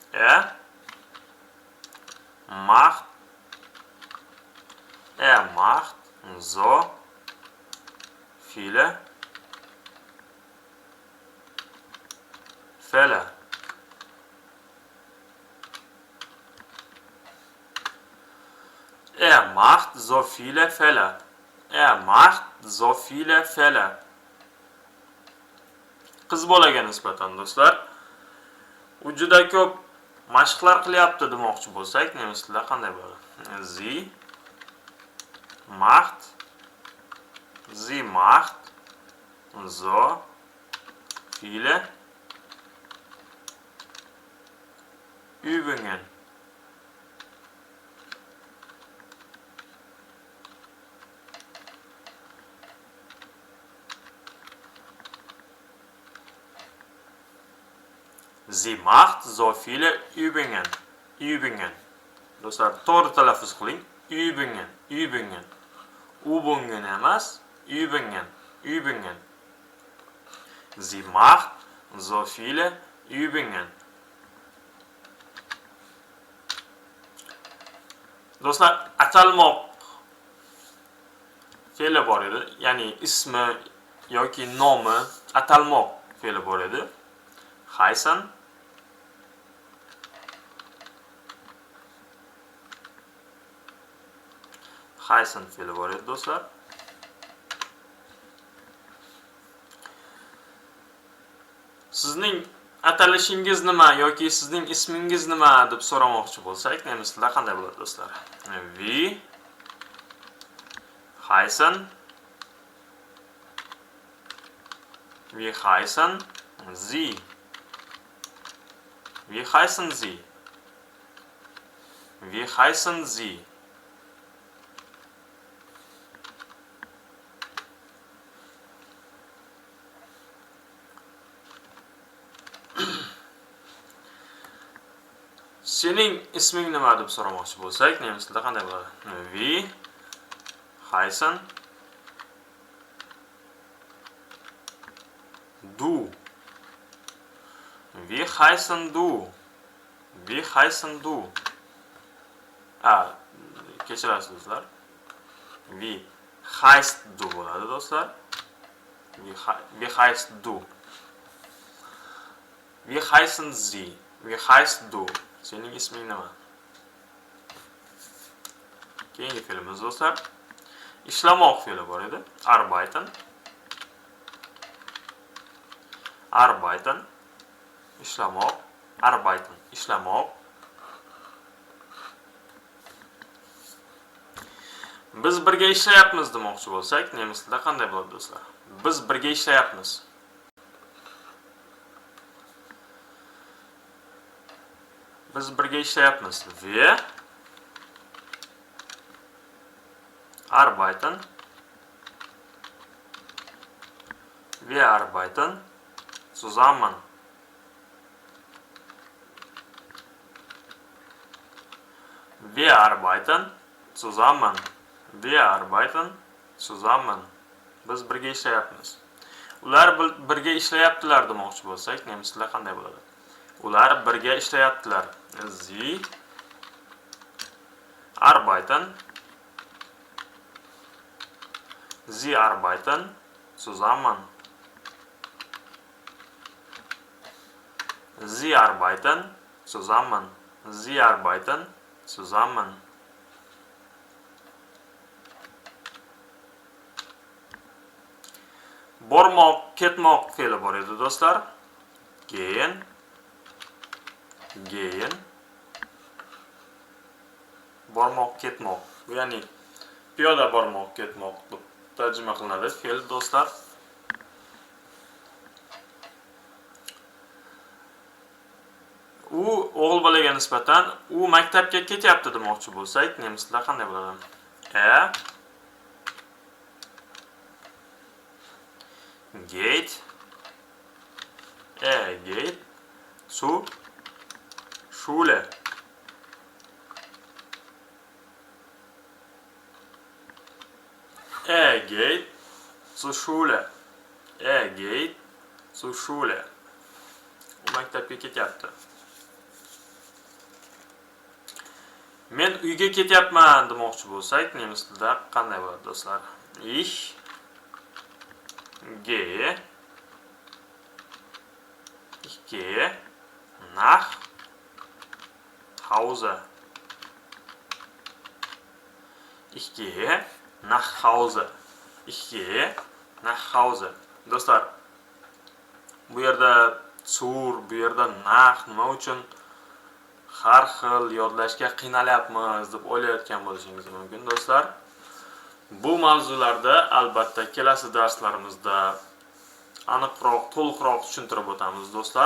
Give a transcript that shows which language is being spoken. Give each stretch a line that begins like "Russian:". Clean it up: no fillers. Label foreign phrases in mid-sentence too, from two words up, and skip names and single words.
German: Macht. Macht so viele Fälle. Macht so viele Fälle. Macht so viele Fälle.
Uzbek: Qiz bolaga nisbatan do'stlar, u juda ko'p mashqlar qilyapti demoqchi bo'lsak, nemis tilida qanday bo'ladi?
German: Sie macht so viele Übungen. Sie macht so viele Übungen. Übungen.
Uzbek: Do'stlar, to'g'ri talaffuz qiling.
German: Übungen. Übungen. Übungen emas, Übungen. Übungen. Sie macht so viele Übungen.
Uzbek: Do'stlar, atalmoq fe'li bor edi. Ya'ni ismi yoki nomi atalmoq fe'li bor edi.
German: Heißen.
Uzbek: Heißen fe'li bor edi do'stlar. Sizning atalishingiz nima yoki sizning ismingiz nima deb so'ramoqchi bo'lsak, nemis tilida qanday bo'ladi do'stlar?
German: Wie heißen? Wie heißen Sie? Wie heißen Sie? Wie heißen Sie?
Uzbek: Sening isming nima deb so'ramoqchi bo'lsak, nemis tilida qanday bo'ladi?
German: Wie heißen du? Wie heißen du? Wie heißen du?
Uzbek: Kechirasiz do'stlar.
German: Wie heißt du
Uzbek: bo'ladi do'stlar.
German: Wie heißt du? Wie heißen Sie? Wie heißt du?
Uzbek: Sening isming nima? Keyingi fe'limiz do'stlar, ishlamoq fe'li bor edi.
German: Arbeiten. Arbeiten.
Uzbek: Ishlamoq. Arbeiten. Ishlamoq. Biz birga ishlayapmiz demoqchi bo'lsak, nemis tilida qanday bo'ladi do'stlar? Biz birga ishlayapmiz. Biz birga ishlayapmiz.
German: Wir arbeiten. Wir arbeiten zusammen. Wir arbeiten zusammen. Wir arbeiten zusammen.
Uzbek: Biz birga ishlayapmiz. Ular birga ishlayaptilar demoqchi bo'lsak, nemis tilida qanday bo'ladi? Ular birga ishlayaptilar.
German: Sie arbeiten. Sie arbeiten zusammen. Sie arbeiten zusammen. Sie arbeiten zusammen.
Uzbek: Bormoq, ketmoq fe'li bor edi do'stlar.
German: Gehen. Gehen.
Uzbek: Bormoq, ketmoq. Bu ya'ni piyoda bormoq, ketmoq deb tarjima qilinadi fe'l do'stlar. U o'g'il bolaga nisbatan u maktabga ketyapti demoqchi bo'lsak, nemis tilida qanday bo'ladi?
German: gate, gate, Schule. Geht zur Schule. Geht zur Schule.
Uzbek: U maktabga ketyapti. Men uyga ketyapman demoqchi bo'lsak, nemis tilida qanday bo'ladi do'stlar?
German: Ich gehe nach Hause. Ich gehe nach Hause. Ich gehe nach Hause.
Uzbek: Do'stlar, bu yerda zur, bu yerda nach nima uchun har xil yodlashga qiynalyapmiz deb o'ylayotgan bo'lishingiz mumkin do'stlar. Bu mavzularda albatta kelasi darslarimizda aniqroq, to'liqroq tushuntirib o'tamiz do'stlar.